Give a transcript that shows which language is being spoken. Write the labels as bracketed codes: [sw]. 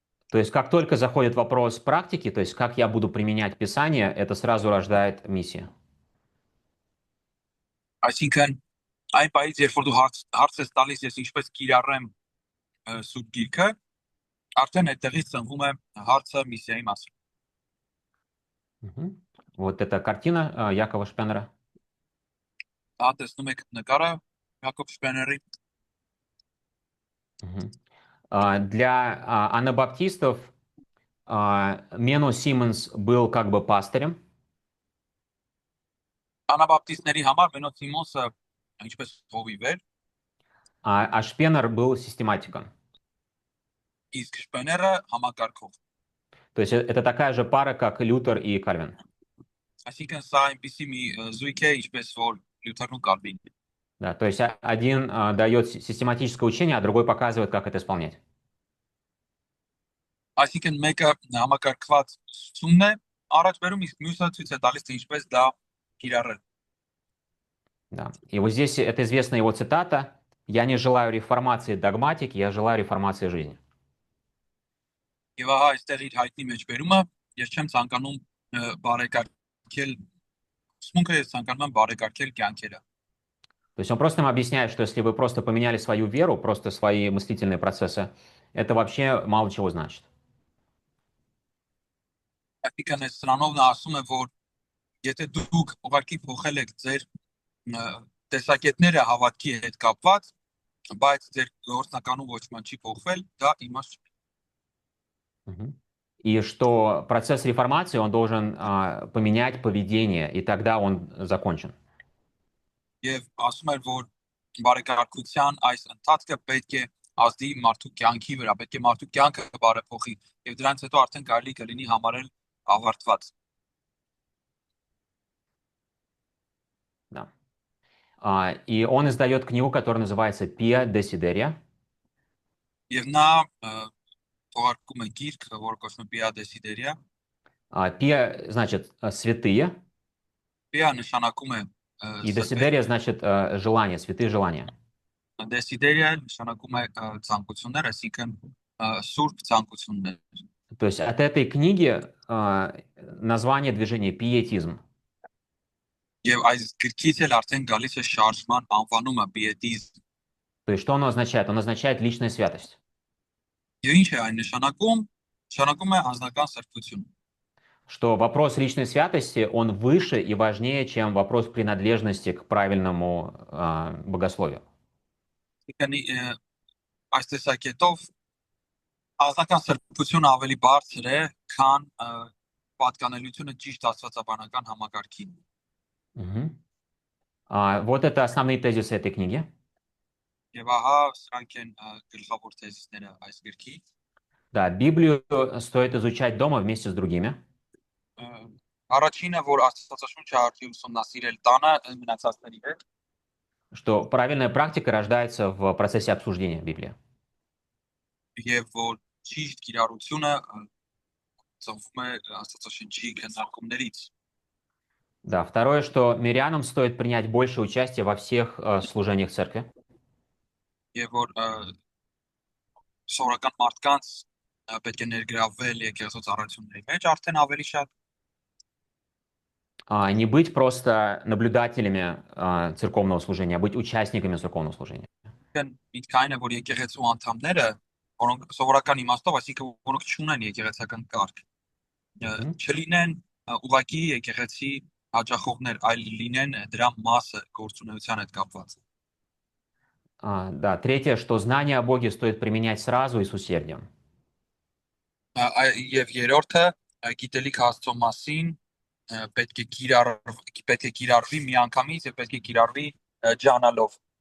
[ru] То есть как только заходит вопрос практики, то есть как я буду применять Писание, это сразу рождает миссию. [hy] Այսինքն այն պայից երբ որ դու հարց ես տալիս ես ինչպես կիրառեմ սուրբ գիրքը, արդեն այդտեղից ծնվում է հարցը միսիայի մասին։ [ru] Вот эта картина Якова Шпеннера. [hy] Դա տեսնում եք նկարը Յակոբ Շպեների։ [ru] Для анабаптистов Мено Симмонс был как бы пастырем. [hy] Անաբապտիստների համար Մենո Սիմոնսը ինչպես հովիվ էր, [ru] А Шпеннер был систематиком. [hy] իսկ Շպեները համակարգող։ [ru] То есть это такая же пара, как Лютер и Кальвин. [hy] Այսինքն սա այնպեսի մի զույգ է, ինչպես որ Լյութերն ու Կալվին։ [ru] Да, то есть один дает систематическое учение, а другой показывает, как это исполнять. [hy] Այսինքն մեկը համակարգված ուսումն է, առաջ բերում, իսկ մյուսը ցույց է տալիս, թե ինչպես դա կիրառել։ [ru] Да. И вот здесь это известная его цитата: «Я не желаю реформации догматики, я желаю реформации жизни». [hy] Եվ ահա այստեղ իր հայտնի մեջբերումը, ես չեմ ցանկանում բարեկարգել ուսմունքը, ես ցանկանում եմ բարեկարգել կյանքերը։ [ru] То есть он просто им объясняет, что если вы просто поменяли свою веру, просто свои мыслительные процессы, это вообще мало чего значит. [hy] Այսինքն սրանով նա ասում է, որ եթե դուք ուղղակի փոխել եք ձեր տեսակետները հավատքի հետ կապված, բայց ձեր գործնականում ոչ մի չի փոխվել, դա իմաստ չունի։ [ru] И что процесс реформации, он должен поменять поведение, и тогда он закончен. [hy] Եվ ասում էր, որ բարեկարգության այս ընթացքը պետք է ազդի մարդու կյանքի վրա, պետք է մարդու կյանքը բարեփոխի եւ դրանից հետո արդեն կարելի կլինի համարել ավարտված։ [ru] Да. И он издает книгу, которая называется «Pia Desideria». [hy] Եվ նա թողարկում է գիրք, որը կոչվում է Pia Desideria։ [ru] Pia значит святые, [hy] Pia նշանակում է [ru] и [hy] սրբեր, [ru] Desideria значит желания, святые желания. [hy] Desideria նշանակում է ցանկություններ, այսինքն սուրբ ցանկություններ։ [ru] То есть от этой книги название движения «Пиетизм». [hy] Եվ այս գրքից էլ արդեն գալիս է շարժման անվանումը պիետիզմ։ [ru] То есть что оно означает? Он означает личная святость. [hy] Եվ ինչ է այն нշանակում։ Նշանակում է անձնական սրբություն։ [ru] Что вопрос личной святости, он выше и важнее, чем вопрос принадлежности к правильному богословию. [hy] Այսինքն այս տեսակետով անձնական српությունը ավելի բարձր է, քան պատկանելիությունը ճիշտ աստվածաբանական համակարգին։ Мгм. [ru] Вот это основные тезисы этой книги. [hy] Եվ ահա սրանք են գլխավոր թեզիսները այս գրքի։ [ru] Да, Библию стоит изучать дома вместе с другими. [hy] Առաջինը, որ Աստվածաշունչը արդի ուսումնասիրել տանը մնացածների հետ, [ru] Что правильная практика рождается в процессе обсуждения Библии. [hy] եւ որ ճիշտ կիրառությունը ծնվում է Աստվածաշունչի քննարկումներից։ [ru] Да, второе, что мирянам стоит принять больше участия во всех служениях церкви. [hy] Եվ որ սովորական մարդկանց պետք է ներգրավվել եկեղեցու ծառայությունների մեջ արդեն ավելի շատ, [ru] Не быть просто наблюдателями церковного служения, а быть участниками церковного служения. [hy] միտքային է, որ եկեղեցու անդամները, որոնք սովորական իմաստով, այսինքն որոնք չունեն եկեղեցական կարգ, չլինեն ուղղակի եկեղեցի հաճախողներ, այլ լինեն դրա մասը գործունեության հետ կապված։ [ru] Да, третье, что знание о Боге стоит применять сразу и с усердием. [hy] Եվ երրորդը գիտելիք Աստծո մասին պետք է կիրառվի միանգամից եւ պետք է կիրառվի ջանալով։